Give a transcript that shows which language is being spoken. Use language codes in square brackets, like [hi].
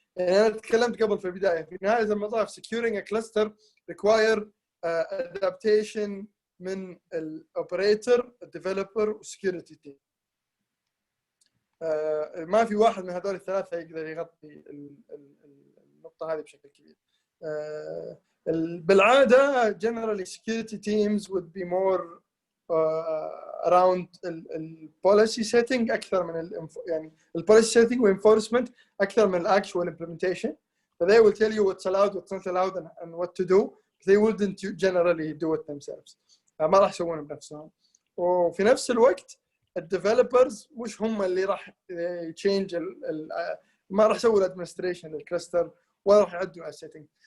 [ar] يعني أنا تكلمت قبل في البداية في نهاية المطاف [en] securing a cluster require adaptation [ar] من الoperator, الdeveloper والsecurity team. ما في واحد من هذول الثلاثة يقدر يغطي النقطة هذه بشكل كبير. بالعادة [en] generally security teams would be more around policy setting [ar] أكثر من يعني [en] policy setting enforcement [ar] أكثر من [en] actual implementation. So they will tell you what's allowed, what's not allowed, and what to do. They wouldn't generally do it themselves. [ar] ما راح يسوونه بنفسهم. وفي نفس الوقت الديفلوبرز مش هم اللي راح يتشينج ما راح يسووا الادمنستريشن للكلاستر ولا راح يعدوا على السيتنج.